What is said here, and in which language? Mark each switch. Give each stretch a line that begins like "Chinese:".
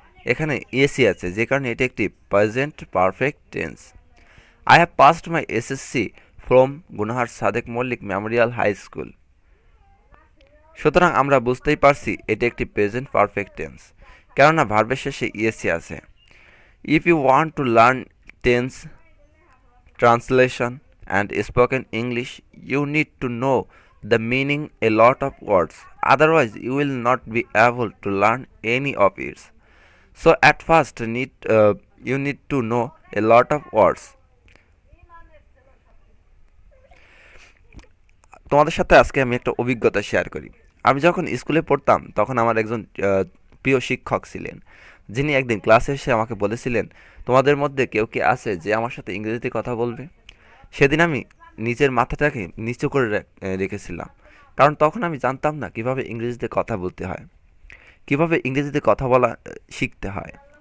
Bangla: এখানে এসি আছে, যে কারণে এটি একটি present perfect tense.
English: I have passed my SSC from Gunahar Sadek Mallik memorial high school.
Bangla: সুতরাং আমরা বুঝতেই পারছি এটি একটি প্রেজেন্ট পারফেক্ট টেন্স, কেননা ভার্বের শেষে ইএসি আছে।
English: If you want to learn tense, translation, and spoken English, you need to know the meaning a lot of words. Otherwise, you will not be able to learn any of it. So, at first, you need to know a lot of words.
Bangla: তোমাদের সাথে আজকে আমি একটা অভিজ্ঞতা share করি। আমি যখন স্কুলে পড়তাম তখন আমার একজন প্রিয় শিক্ষক ছিলেন, যিনি একদিন ক্লাসে এসে আমাকে বলেছিলেন, তোমাদের মধ্যে কেউ কি আছে যে আমার সাথে ইংরেজিতে কথা বলবে? সেদিন আমি নিজের মাথাটাকে নিচু করে রেখেছিলাম, কারণ তখন আমি জানতাম না কিভাবে ইংরেজিতে কথা বলতে হয়, কিভাবে ইংরেজিতে কথা বলা শিখতে হয়।